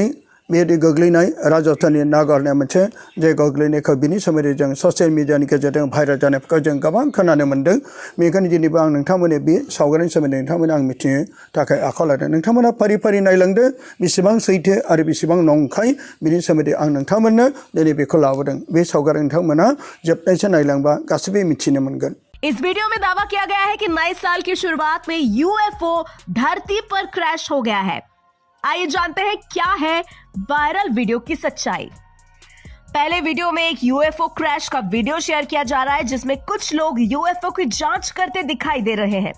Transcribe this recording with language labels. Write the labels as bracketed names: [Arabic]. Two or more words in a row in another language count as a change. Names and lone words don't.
[Bodo] बे गोग्लैनाय राजस्थाननि नागारनाय मोनसे जे गोग्लैनायखौ बिनि सोमोन्दै जों [English] social media [Bodo] गेजेरजों भाइरेल जानायफोरखौ जों गोबां खोनानो मोन्दों बेनिखायनो दिनैबो आं नोंथांमोननो बे सावगारिनि सोमोन्दै नोंथांमोननो आं मिथिनो थाखाय आखायाव लादों नोंथांमोना फारि फारि नायलांदो बेसेबां सैथो आरो बेसेबां नंखाय बिनि सोमोन्दै आं नोंथांमोननो दिनै बेखौ लाबोदों बे सावगारि नोंथांमोना जोबनायसिम नायलांबा गासैबो मिथिनो मोनगोन। [Hindi] इस वीडियो में दावा किया गया है कि नए साल की शुरुआत में यूएफओ धरती पर क्रैश हो गया है। आइए जानते हैं क्या है वायरल वीडियो की सच्चाई। पहले वीडियो में एक यूएफओ क्रैश का वीडियो शेयर किया जा रहा है जिसमें कुछ लोग यूएफओ की जांच करते दिखाई दे रहे हैं।